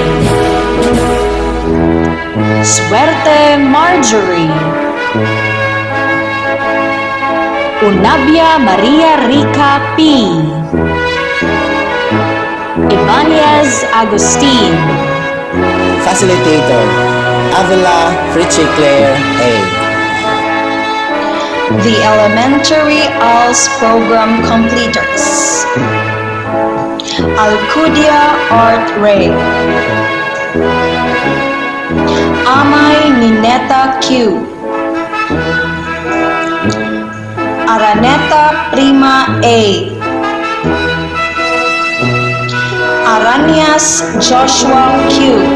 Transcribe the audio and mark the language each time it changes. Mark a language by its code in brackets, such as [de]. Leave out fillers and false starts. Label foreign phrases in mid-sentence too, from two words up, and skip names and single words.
[en] Suerte Marjorie. Unabia Maria Rica P. Ibanez Agustin. Facilitator, Avila Fritchie Claire A. The Elementary ALS Program Completers: Alcudia Art Ray. Amay Nineta Q. Araneta Prima A. Aranias Joshua Q.